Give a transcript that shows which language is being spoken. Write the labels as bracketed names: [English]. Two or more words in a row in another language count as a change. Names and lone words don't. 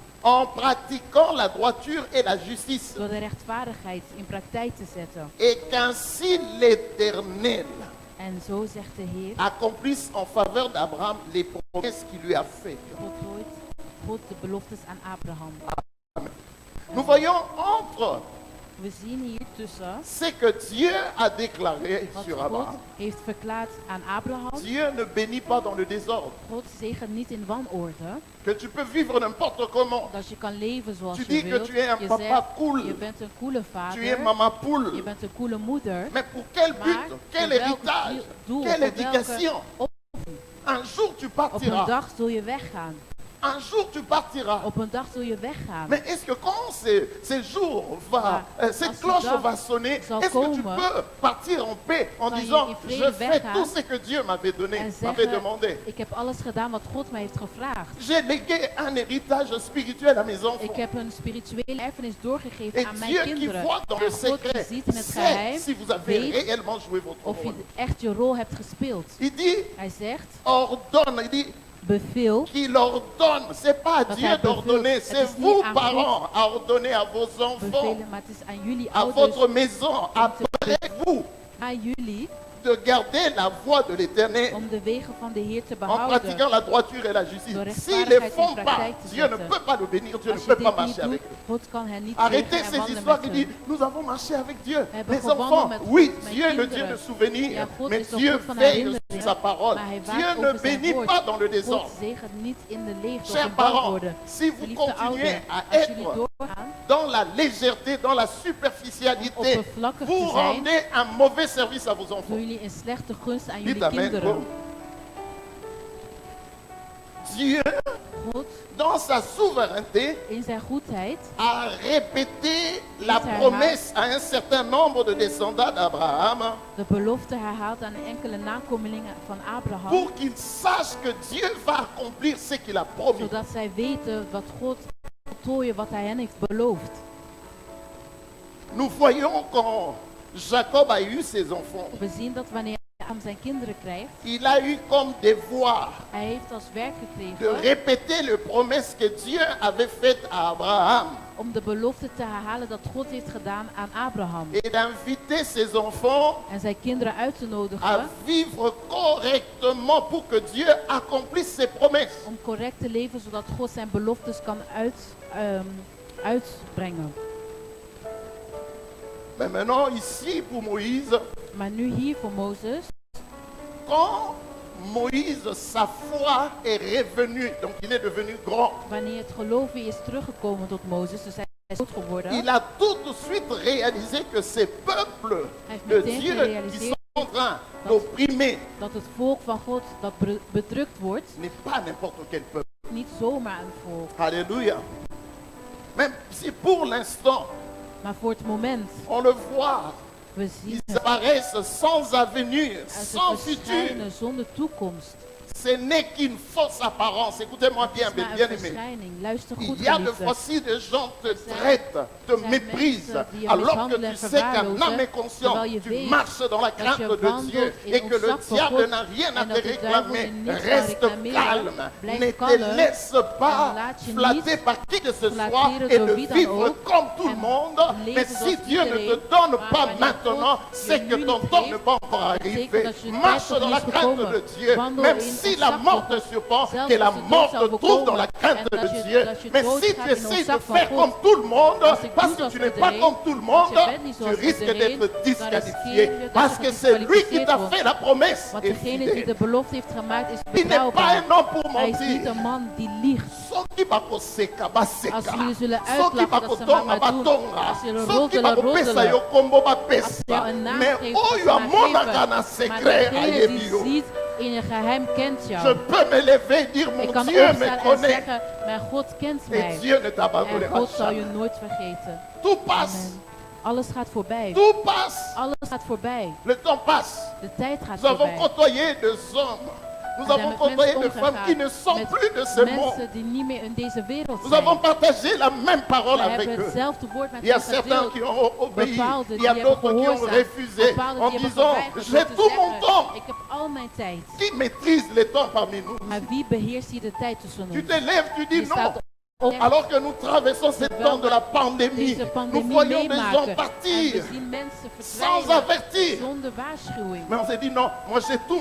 [French] en pratiquant la droiture et la justice. [Dutch] Door de rechtvaardigheid in praktijk te zetten. [French] Et qu'ainsi l'Éternel [Dutch] En zo zegt de Heer. [French] accomplisse en faveur d'Abraham les Qu'est-ce qu'il lui a fait? [Dutch] God de beloftes aan Abraham. [French] Nous voyons entre [Dutch] We zien hier tussen [French] ce que Dieu a déclaré [Dutch] wat [French] sur [Dutch] God Abraham. heeft verklaard aan Abraham. [French] Dieu ne bénit pas dans le désordre. [Dutch] God zegent niet in wanorde. [French] Que tu peux vivre n'importe comment. [Dutch] Dat je kan leven zoals [French] Tu [Dutch] je [French] dis que [Dutch] wilt. [French] tu es un [Dutch] Je [French] papa [Dutch] zegt, [French] cool. [Dutch] je bent een coole [French] Tu es [Dutch] vader. [French] maman [Dutch] Je [French] poule. [Dutch] bent een coole moeder. [French] Mais pour quel but? [Dutch] Maar [French] Quel [Dutch] voor welk [French] héritage? [Dutch] doel, [French] Quelle [Dutch] voor welke [French] éducation? Un jour tu [Dutch] Op een [French] partiras. [Dutch] dag zul je weggaan. [French] Un jour tu partiras. [Dutch] Op een dag zul je weggaan. [French] Mais est-ce que quand ces jours [Dutch] Maar [French] cette [Dutch] als die [French] cloche [Dutch] dag [French] va sonner, [Dutch] zal [French] est-ce que tu [Dutch] komen, [French] peux partir en paix en [Dutch] kan je [French] disant [Dutch] in [French] je [Dutch] vrede [French] fais [Dutch] weggaan [French] tout ce que Dieu m'avait donné, [Dutch] En [French] m'avait [Dutch] zeggen, [French] demandé. [Dutch] ik heb alles gedaan wat God mij heeft gevraagd. [French] J'ai légué un héritage spirituel à mes [Dutch] Ik [French] enfants. [Dutch] heb een spirituele erfenis doorgegeven [French] Et [Dutch] aan [French] Dieu [Dutch] mijn [French] qui [Dutch] kinderen. [French] voit dans le [Dutch] En God die [French] secret [Dutch] ziet in het [French] sait [Dutch] geheim, [French] si vous avez [Dutch] weet [French] réellement joué votre [Dutch] of je [French] rôle. [Dutch] echt je rol hebt gespeeld. [French] Il dit [Dutch] Hij zegt, [French] ordonne, il dit [Dutch] beveel. [French] qu'il ordonne. C'est pas à [Dutch] Dat [French] Dieu [Dutch] hij [French] d'ordonner, [Dutch] beveelt. [French] c'est [Dutch] Het is niet [French] vous [Dutch] aan [French] parents à ordonner à vos enfants, [Dutch] Bevelen, maar het is aan jullie [French] à [Dutch] ouders, [French] votre maison, après vous, [Dutch] aan jullie, [French] de garder la voie de l'Éternel [Dutch] om de wegen van de Heer te [French] en [Dutch] behouden. [French] pratiquant la droiture et la justice. [Dutch] Door [French] S'ils ne [Dutch] rechtvaardigheid [French] font [Dutch] in [French] pas, [Dutch] praktijk te [French] Dieu ne [Dutch] zetten. [French] peut pas le bénir, Dieu ne [Dutch] Als je [French] peut [Dutch] dit [French] pas [Dutch] niet [French] marcher [Dutch] doet, [French] avec eux. [Dutch] God kan hen niet [French] Arrêtez [Dutch] zegenen en [French] ces [Dutch] wandelen [French] histoires [Dutch] met [French] qui disent [Dutch] hen. [French] nous avons marché avec Dieu. [Dutch] hebben [French] Les [Dutch] gewandeld [French] enfants, [Dutch] met [French] oui, [Dutch] God, met [French] Dieu est le Dieu [Dutch] kinderen. [French] de souvenir, [Dutch] Ja, God [French] mais [Dutch] is de [French] Dieu [Dutch] God van [French] veille [Dutch] herinneringen, [French] sur sa parole. [Dutch] maar hij [French] Dieu [Dutch] waakt [French] ne [Dutch] over zijn [French] bénit [Dutch] woord. [French] pas dans le [Dutch] God [French] désordre. [Dutch] zegent niet in de leegte of [French] Chers [Dutch] in [French] parents, [Dutch] wanorde. [French] si vous [Dutch] Geliefde [French] continuez [Dutch] ouders, [French] à [Dutch] als jullie [French] être [Dutch] doorgaan [French] dans la légèreté, dans la [Dutch] om [French] superficialité, [Dutch] oppervlakkig [French] vous [Dutch] te zijn, [French] rendez un mauvais service à vos [Dutch] doen [French] enfants. [Dutch] jullie een slechte gunst aan [French] Dites [Dutch] jullie [French] amen. [Dutch] kinderen. [French] Dieu, [Dutch] God, [French] dans sa souveraineté, [Dutch] in zijn goedheid, [French] a répété la [Dutch] herhaalt [French] promesse à un certain nombre de descendants d'Abraham [Dutch] de belofte herhaalt aan enkele nakomelingen van Abraham, [French] pour qu'ils sachent que Dieu va accomplir ce qu'il a promis. [Dutch] zodat zij weten wat God voltooien wat hij hen heeft beloofd. [French] Nous voyons quand Jacob a eu ses enfants, [Dutch] We zien dat wanneer hij aan zijn kinderen krijgt, [French] il a eu comme devoir [Dutch] hij heeft als werk [French] de [Dutch] gekregen [French] répéter les promesses que Dieu avait faites à Abraham [Dutch] om de belofte te herhalen dat God heeft gedaan aan Abraham. [French] et d'inviter ses enfants [Dutch] En zijn kinderen uit te [French] à [Dutch] nodigen [French] vivre correctement pour que Dieu accomplisse ses promesses. [Dutch] om correct te leven, zodat God zijn beloftes kan uitbrengen. [French] Mais maintenant, ici, pour Moïse, [Dutch] Maar nu hier voor Mozes, [French] quand Moïse, sa foi est revenue, donc il est devenu grand, [Dutch] wanneer het geloven is teruggekomen tot Mozes, dus hij is groot geworden, [French] il a tout de suite réalisé que ces peuples [Dutch] heeft [French] de [Dutch] meteen [French] Dieu qui [Dutch] gerealiseerd [French] sont en train d'opprimer [Dutch] dat het volk van God dat bedrukt wordt, [French] n'est pas n'importe quel peuple. [Dutch] niet zomaar een volk. [French] Alléluia. Même si pour l'instant, [Dutch] Maar voor het moment, [French] on le voit, [Dutch] we zien [French] ils [Dutch] het, [French] apparaissent sans avenir, [Dutch] en ze [French] sans futur. [Dutch] verschijnen zonder toekomst. [French] Ce n'est qu'une fausse apparence. Écoutez-moi [Dutch] Het [French] bien, [Dutch] is [French] mes [Dutch] maar een [French] bien-aimés. [Dutch] verschijning. Luister goed, [French] Il y a de [Dutch] geliefde. [French] fois si des gens te [Dutch] zijn- [French] traitent, te [Dutch] zijn [French] méprisent, [Dutch] mensen die je [French] alors que [Dutch] mishandelen [French] tu [Dutch] en [French] sais qu'un [Dutch] verwaarlozen, [French] âme est conscient, [Dutch] terwijl je [French] tu [Dutch] weet [French] marches dans la [Dutch] dat je [French] crainte de [Dutch] wandelt [French] Dieu [Dutch] in [French] et que le [Dutch] ontzag voor [French] diable [Dutch] God [French] n'a rien à [Dutch] en te dat de duivel [French] réclamer. [Dutch] je niets kan [French] Reste [Dutch] reclameren. [French] calme, [Dutch] Blijf [French] ne te [Dutch] kalm [French] laisse pas [Dutch] en laat je [French] flatter [Dutch] niet [French] par qui que ce soit [Dutch] flatteren [French] et [Dutch] door [French] de [Dutch] wie dan [French] vivre [Dutch] ook [French] comme tout le [Dutch] en [French] monde. [Dutch] leven [French] Mais si [Dutch] zoals [French] Dieu ne te [Dutch] iedereen, [French] donne [Dutch] maar [French] pas [Dutch] wanneer [French] maintenant, [Dutch] God [French] c'est [Dutch] je [French] que [Dutch] nu [French] ton [Dutch] niet [French] temps ne [Dutch] geeft, [French] va encore [Dutch] betekent [French] arriver. [Dutch] dat je tijd [French] Marche [Dutch] nog [French] dans [Dutch] niet [French] la [Dutch] is [French] crainte [Dutch] gekomen. [French] de Dieu, [Dutch] Wandel [French] même [Dutch] in [French] si [Dutch] ontzag [French] la [Dutch] voor [French] mort te [Dutch] God. [French] surprend, [Dutch] Zelfs [French] que la [Dutch] als de dood [French] mort [Dutch] zou [French] te trouve dans [Dutch] bekomen [French] la crainte [Dutch] en [French] de [Dutch] dat je- [French] Dieu. [Dutch] dat je [French] Mais si [Dutch] doodgaat [French] tu [Dutch] in [French] essaies de [Dutch] ontzag van [French] faire [Dutch] God. [French] comme tout le monde, [Dutch] Als ik [French] parce [Dutch] doe [French] que [Dutch] zoals [French] tu n'es pas [Dutch] iedereen, [French] comme tout le monde, [Dutch] als je bent niet [French] tu [Dutch] zoals [French] risques [Dutch] iedereen, [French] d'être [Dutch] dan [French] disqualifié. [Dutch] riskeer je dat [French] Parce [Dutch] je [French] que c'est lui qui [Dutch] gedisqualificeerd [French] t'a [Dutch] wordt. [French] fait la promesse. [Dutch] Want [French] Et [Dutch] degene die de [French] fidèle. [Dutch] belofte heeft gemaakt is [French] Il n'est pas [Dutch] betrouwbaar. [French] un homme pour [Dutch] Hij is niet [French] mentir. [Dutch] een man die liegt. [Lingala] Soki bakoseka baseka. [Dutch] Als jullie zullen [Lingala] Soki [Dutch] uitlachen dat ze [Lingala] bakotonga [Dutch] maar doen. [Lingala] batonga. [Dutch] Als jullie [Lingala] Soki [Dutch] roddelen, [Lingala] bakopesa [Dutch] roddelen. [Lingala] yo kombo [Dutch] Als [Lingala] bapesa. [Dutch] je jou een naam [French] Mais [Dutch] geeft, als [Lingala] oyo [Dutch] ze maar [Lingala] amonaka [Dutch] geven. [Lingala] na [Dutch] Maar [Lingala] secret [Dutch] degene [Lingala] ayebi [Dutch] die [Lingala] yo. [Dutch] ziet in je geheim kent [French] Je [Dutch] jou. [French] peux me lever et dire [Dutch] Ik [French] mon [Dutch] kan [French] Dieu me [Dutch] opstaan en [French] connaît. [Dutch] zeggen, mijn God kent [French] Et [Dutch] mij. [French] Dieu ne [Dutch] En [French] t'abandonnera [Dutch] God zal je [French] jamais. [Dutch] nooit vergeten. [French] Tout passe. [Dutch] Amen. Alles gaat voorbij. [French] Tout passe. [Dutch] Alles gaat voorbij. [French] Le temps passe. [Dutch] De tijd gaat [French] Nous avons [Dutch] voorbij. [French] côtoyé des hommes. Nous [Dutch] We zijn [French] avons [Dutch] met [French] côtoyé [Dutch] mensen [French] des femmes qui ne [Dutch] omgegaan, [French] sont [Dutch] met [French] plus de ce monde. [Dutch] mensen die niet meer in deze wereld [French] Nous avons [Dutch] zijn. [French] partagé la même parole [Dutch] We [French] avec [Dutch] hebben [French] eux. [Dutch] hetzelfde woord met [French] Il y a [Dutch] hen [French] certains [Dutch] gedeeld. [French] qui ont obéi, [Dutch] Bepaalde [French] il y a [Dutch] die [French] d'autres [Dutch] hebben [French] qui ont [Dutch] gehoorzaamd. [French] refusé [Dutch] Bepaalde [French] en [Dutch] die hebben [French] disant [Dutch] geweigerd [French] j'ai [Dutch] door te [French] tout mon [Dutch] zeggen, [French] temps. [Dutch] ik heb al mijn tijd. [French] Qui maîtrise le temps parmi nous? [Dutch] Maar wie beheerst hier de tijd tussen [French] Tu [Dutch] ons? [French] te lèves, tu [Dutch] Je [French] dis non, [Dutch] staat [French] Alors que nous traversons ce temps de la pandémie, [Dutch] deze [French] nous [Dutch] pandemie [French] voyons des [Dutch] meemaken. [French] gens [Dutch] En we [French] partir [Dutch] zien mensen [French] sans [Dutch] verdwijnen [French] avertir. [Dutch] zonder waarschuwing. [French] Mais on s'est dit non, moi j'ai tout